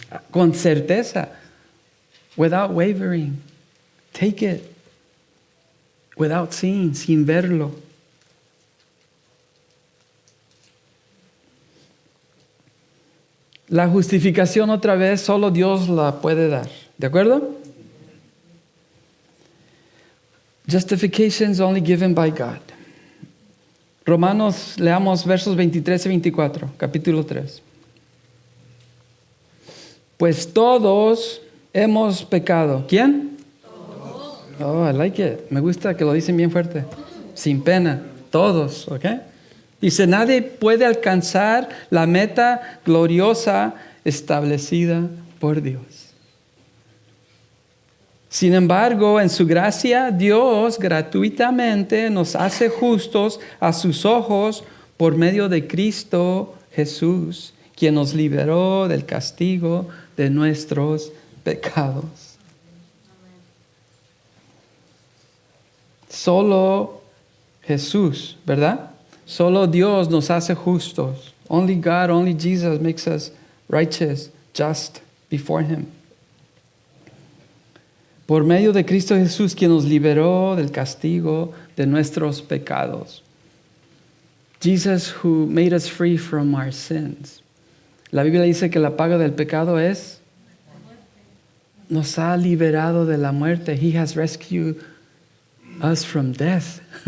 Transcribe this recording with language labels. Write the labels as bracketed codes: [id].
[es] Con certeza. [en] Without wavering. Take it. Without seeing, [es] sin verlo. La justificación otra vez solo Dios la puede dar. ¿De acuerdo? [en] Justification is only given by God. [es] Romanos, leamos versos 23 y 24, capítulo 3. Pues todos hemos pecado. ¿Quién? Todos. [en] Oh, I like it. [es] Me gusta que lo dicen bien fuerte. Sin pena. Todos, ¿ok? Dice, nadie puede alcanzar la meta gloriosa establecida por Dios. Sin embargo, en su gracia, Dios gratuitamente nos hace justos a sus ojos por medio de Cristo Jesús, quien nos liberó del castigo de nuestros pecados. Solo Jesús, ¿verdad? Solo Dios nos hace justos. [en] Only God, only Jesus makes us righteous, just before Him. [es] Por medio de Cristo Jesús, quien nos liberó del castigo de nuestros pecados. [en] Jesus who made us free from our sins. [es] La Biblia dice que la paga del pecado es, nos ha liberado de la muerte. [en] He has rescued us from death.